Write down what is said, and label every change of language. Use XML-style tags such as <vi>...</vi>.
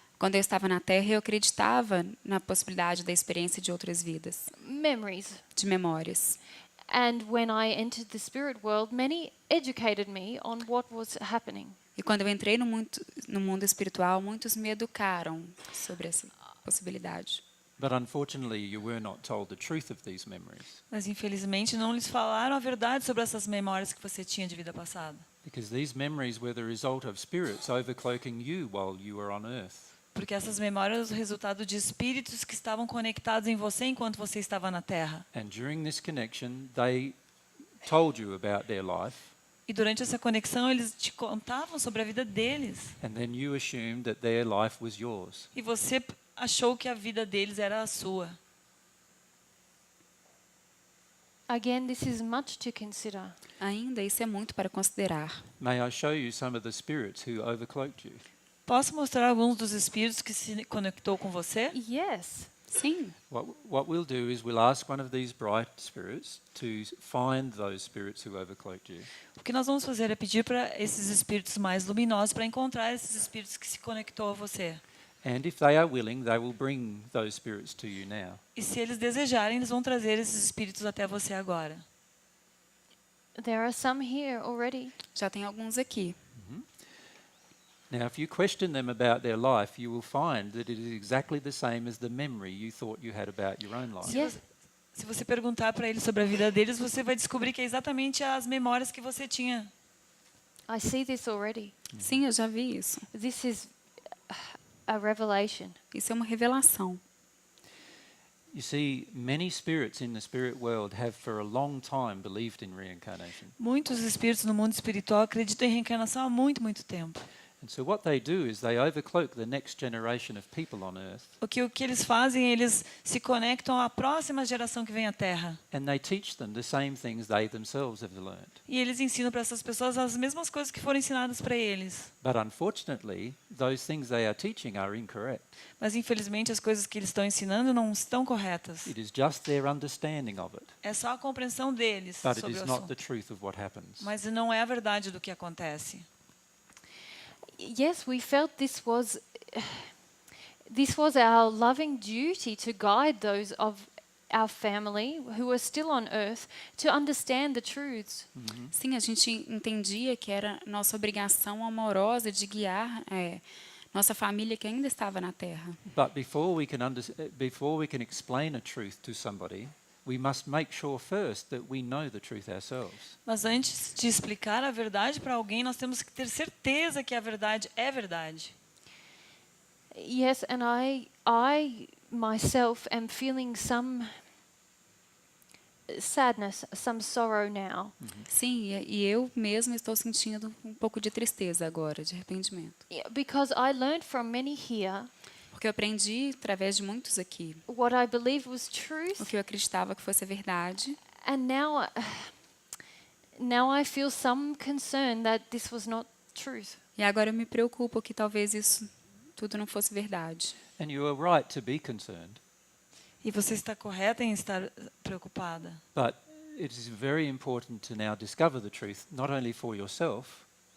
<pt>Quando eu estava na Terra, eu acreditava na possibilidade da experiência de outras vidas,</pt> <en>memories.</en> <pt>de memórias.</pt> <en>And when I entered the spirit world, many educated me on what was happening.</en> <pt>E quando eu entrei no mundo espiritual, muitos me educaram sobre essa possibilidade.</pt> <en>But unfortunately, you were not told the truth of these memories,</en> <pt>Mas infelizmente não lhes falaram a verdade sobre essas memórias que você tinha de vida passada.</pt> <en>because these memories were the result of spirits overcloaking you while you were on earth.</en> <pt>Porque essas memórias são o resultado de espíritos que estavam conectados em você enquanto você estava na Terra.</pt> <en>And during this connection, they told you about their life,</en> <pt>E durante essa conexão eles te contavam sobre a vida deles.</pt> <en>and then you assumed that their life was yours.</en> <pt>E você achou que a vida deles era a sua.</pt> <en>Again, this is much to consider.</en> <pt>Ainda isso é muito para considerar.</pt> <en>May I show you some of the spirits who overcloaked you?</en> <pt>Posso mostrar alguns dos espíritos que se conectou com você?</pt> <en>Yes.</en> <pt>Sim.</pt> <en>What we'll do is we'll ask one of these bright spirits to find those spirits who overcloaked you.</en> <pt>O que nós vamos fazer é pedir para esses espíritos mais luminosos para encontrar esses espíritos que se conectou a você.</pt> <en>And if they are willing, they will bring those spirits to you now.</en> <pt>E se eles desejarem, eles vão trazer esses espíritos até você agora.</pt> <en>There are some here already.</en> <pt>Já tem alguns aqui.</pt> <en>Now, if you question them about their life, you will find that it is exactly the same as the memory you thought you had about your own life. Yes.</en> <pt>Se você perguntar para eles sobre a vida deles, você vai descobrir que é exatamente as memórias que você tinha.</pt> <en>I see this already.</en> <pt>Sim, eu já vi isso.</pt> <en>This is a revelation.</en> <pt>Isso é uma revelação.</pt> <en>You see, many spirits in the spirit world have for a long time believed in reincarnation.</en> <pt>Muitos espíritos no mundo espiritual acreditam em reencarnação há muito, muito tempo.</pt> <en>And so what they do is they overcloak the next generation of people on earth,</en> <pt>O que eles fazem, eles se conectam à próxima geração que vem à Terra.</pt> <en>and they teach them the same things they themselves have learned.</en> <pt>E eles ensinam para essas pessoas as mesmas coisas que foram ensinadas para eles.</pt> <en>But unfortunately, those things they are teaching are incorrect.</en> <pt>Mas infelizmente as coisas que eles estão ensinando não estão corretas.</pt> <en>It is just their understanding of it,</en> <pt>É só a compreensão deles</pt> <en>but it</en> <pt>sobre</pt> <en>is</en> <pt>o</pt> <en>not the</en> <pt>assunto.</pt> <en>truth of what happens.</en> <pt>Mas não é a verdade do que acontece.</pt> <en>Yes, we felt this was our loving duty to guide those of our family who are still on earth to understand the truths.</en> <pt>Sim, a gente entendia que era nossa obrigação amorosa de guiar nossa família que ainda estava na Terra.</pt> <en>But before we can explain a truth to somebody, we must make sure first that we know the truth ourselves.</en> <pt>Mas antes de explicar a verdade para alguém, nós temos que ter certeza que a verdade é verdade.</pt> <en>Yes, and I myself am feeling some sadness, some sorrow now.</en> <pt>Sim, e eu mesma estou sentindo um pouco de tristeza agora, de arrependimento.</pt> <en>Yeah, because I learned from many here</en> <pt>Porque eu aprendi, através de muitos aqui,</pt> <en>what I believe was truth,</en> <pt>o que eu acreditava que fosse a verdade.</pt> <en>and now I feel some concern that this was not truth.</en> <pt>E agora eu me preocupo que talvez isso tudo não fosse verdade.</pt> <en>And you are right to be concerned.</en> <pt>E você está correta em estar preocupada.</pt> <en>But it is very important to now discover the truth, not only for yourself,</en>